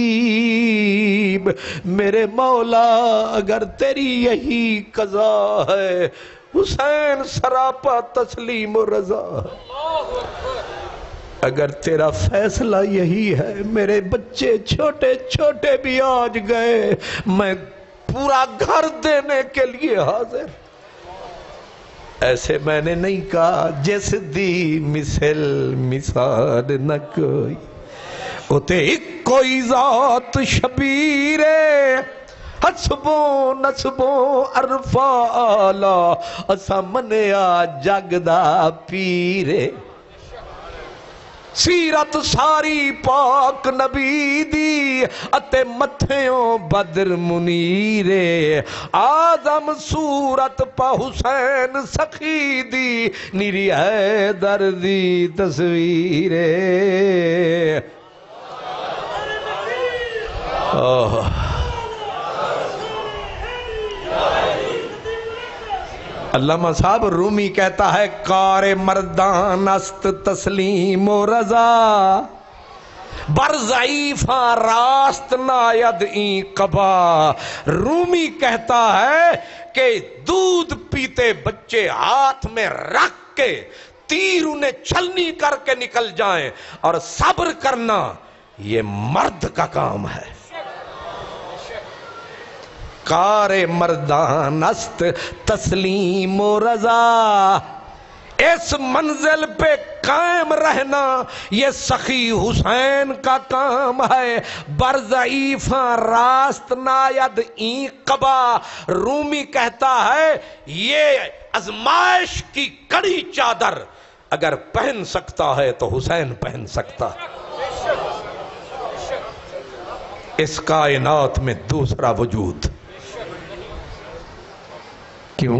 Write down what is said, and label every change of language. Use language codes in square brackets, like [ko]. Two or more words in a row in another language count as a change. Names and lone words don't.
[ur] میرے مولا اگر تیری یہی قضا ہے، حسین سراپا تسلیم و رضا، اگر تیرا فیصلہ یہی ہے، میرے بچے چھوٹے چھوٹے بھی آج گئے، میں پورا گھر دینے کے لیے حاضر۔ ایسے میں نے نہیں کہا [pa] جس دی مثال نہ کوئی، اتے ایک کوئی ذات شبیرے، حسبوں نسبوں عرفا آلہ، اسا منیا جگ دا پیرے۔ سیرت ساری پاک نبی دی، اتے متھیوں بدر منیرے، آدم صورت پا حسین سخی دی، نیری حیدر دی تصویرے۔ [ur] علامہ صاحب رومی کہتا ہے [fa] کار مردان است تسلیم و رضا، بر ضعیفاں راست ناید این قبا۔ [ur] رومی کہتا ہے کہ دودھ پیتے بچے ہاتھ میں رکھ کے تیر انہیں چھلنی کر کے نکل جائیں، اور صبر کرنا یہ مرد کا کام ہے۔ [fa] کار مردان است تسلیم و رضا، [ur] اس منزل پہ قائم رہنا یہ سخی حسین کا کام ہے۔ [fa] بر ضعیفاں راست ناید این قبا، [ur] رومی کہتا ہے یہ آزمائش کی کڑی چادر اگر پہن سکتا ہے تو حسین پہن سکتا ہے۔ اس کائنات میں دوسرا وجود کیوں؟